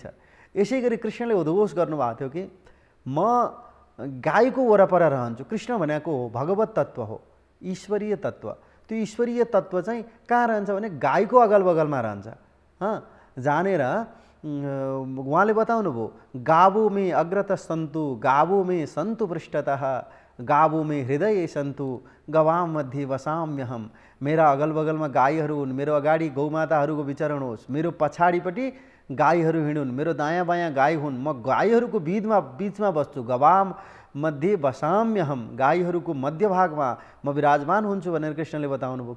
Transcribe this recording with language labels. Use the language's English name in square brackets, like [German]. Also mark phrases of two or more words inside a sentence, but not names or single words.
[Nepali] यसै गरी कृष्णले उद्घोष गर्नुभएको थियो कि म गाईको वरपर रहन्छु। कृष्ण भनेको हो भगवत तत्त्व हो, ईश्वरीय तत्त्व। त्यो ईश्वरीय तत्त्व चाहिँ कहाँ रहन्छ भने गाईको अगल बगलमा रहन्छ। जानेर उहाँले बताउनु भयो, [Sanskrit] गावो मे अग्रत सन्तु गावो मे सन्तु पृष्ठतः गावो मे हृदय सन्तु गवाम मध्ये वसाम्यहम। [Nepali] मेरा अगल बगलमा गाईहरू हुन्, मेरो अगाडि गौमाताहरूको विचरण होस्, मेरो पछाडिपट्टि गाईहरू हिँडुन्, मेरो दायाँ बायाँ गाई हुन्, म गाईहरूको बिचमा बस्छु। [Sanskrit] गवाम मध्ये वसाम्यहम, [Nepali] गाईहरूको मध्यभागमा म विराजमान हुन्छु भनेर कृष्णले बताउनु भयो।